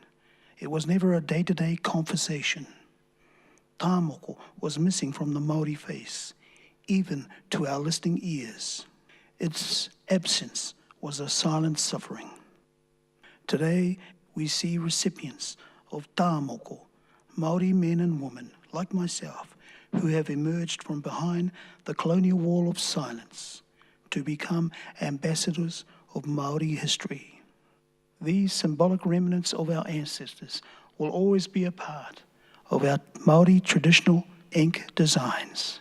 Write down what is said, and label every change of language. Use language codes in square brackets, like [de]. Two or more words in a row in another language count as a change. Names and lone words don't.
[en] It was never a day-to-day conversation. [mi] Tā moko [en] was missing from the Māori face, even to our listening ears. Its absence was a silent suffering. Today, we see recipients of [mi] tā moko, [en] Māori men and women like myself, who have emerged from behind the colonial wall of silence to become ambassadors of Māori history. These symbolic remnants of our ancestors will always be a part of our Māori traditional ink designs.